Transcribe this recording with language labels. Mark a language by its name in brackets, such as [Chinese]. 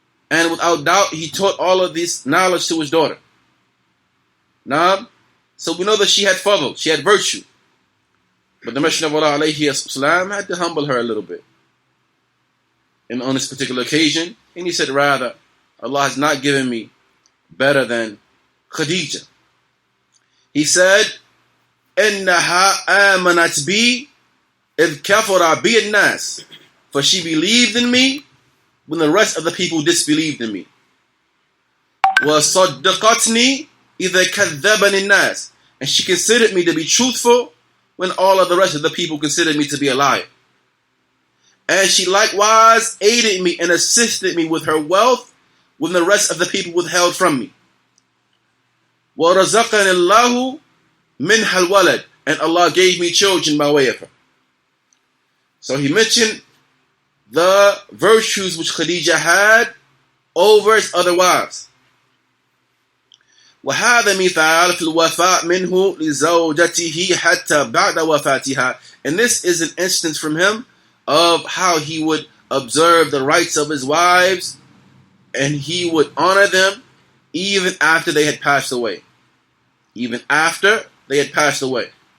[English] And without doubt, he taught all of this knowledge to his daughter. Now, so we know that she had fadl, she had virtue. But the Messenger of Allah alayhi salam had to humble her a little bit. And on this particular occasion, and he said, rather, Allah has not given me better than Khadija. He said, [Arabic] إِنَّهَا آمَنَتْ بِي إِذْ كَفَرَ بِي النَّاسِ. [English] For she believed in me when the rest of the people disbelieved in me. [Arabic] وَصَدَّقَتْنِي إِذَا كَذَّبَنِ النَّاسِ. [English] And she considered me to be truthful when all of the rest of the people considered me to be a liar. And she likewise aided me and assisted me with her wealth when the rest of the people withheld from me. [Arabic] وَرَزَقَنِ اللَّهُ مِنْهَا الْوَلَدِ. [English] And Allah gave me children by way of her. So he mentioned the virtues which Khadija had over his other wives. [Arabic] وهذا مثال في الوفاء منه لزوجته حتى بعد وفاتها. [English] And this is an instance from him of how he would observe the rights of his wives and he would honor them even after they had passed away. Even after they had passed away.